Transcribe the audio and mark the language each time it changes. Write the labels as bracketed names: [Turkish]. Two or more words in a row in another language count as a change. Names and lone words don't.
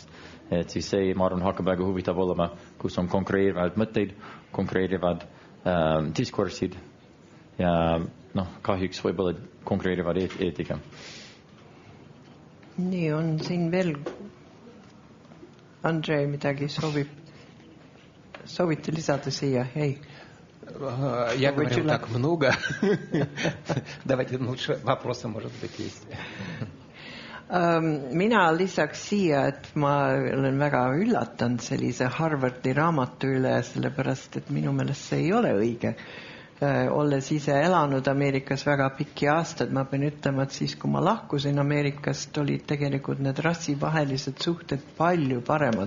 [Estonian] Et siis see, ma arvan, hakkab väga huvitav olema, kus on konkreerivad mõtteid, konkreerivad diskursid ja kahjuks võib-olla konkreerivad eetika. Nii on siin veel Andrei midagi soovite lisada siia? Ei. [Russian] Я говорил так много. Давайте лучше вопросы, может быть, есть. [Estonian] Mina lisaks siia, et ma olen väga üllatanud sellise Harvardi raamatu üle, sellepärast, et minu meelest see ei ole õige. Olles ise elanud Ameerikas väga pikki aastad, ma pean ütlema, et siis, kui ma lahkusin Ameerikast, olid tegelikult need rassivahelised suhted palju paremad.